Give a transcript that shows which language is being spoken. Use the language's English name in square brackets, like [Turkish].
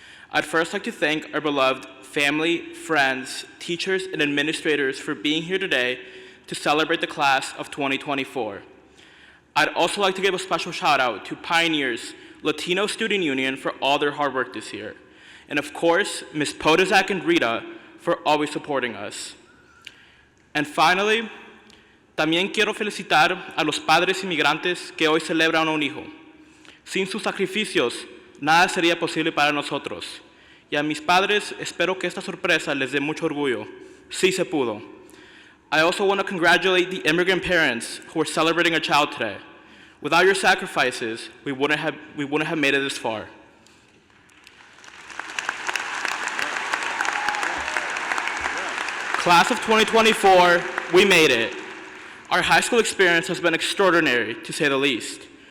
[English] I'd first like to thank our beloved family, friends, teachers, and administrators for being here today to celebrate the class of 2024. I'd also like to give a special shout out to Pioneers Latino Student Union for all their hard work this year. And of course, Ms. Podizak and Rita for always supporting us. And finally, [Spanish] también quiero felicitar a los padres inmigrantes que hoy celebran un hijo. Sin sus sacrificios, nada sería posible para nosotros. Y a mis padres, espero que esta sorpresa les dé mucho orgullo. Sí se pudo. [English] I also want to congratulate the immigrant parents who are celebrating a child today. Without your sacrifices, we wouldn't have made it this far. Class of 2024, we made it. Our high school experience has been extraordinary, to say the least.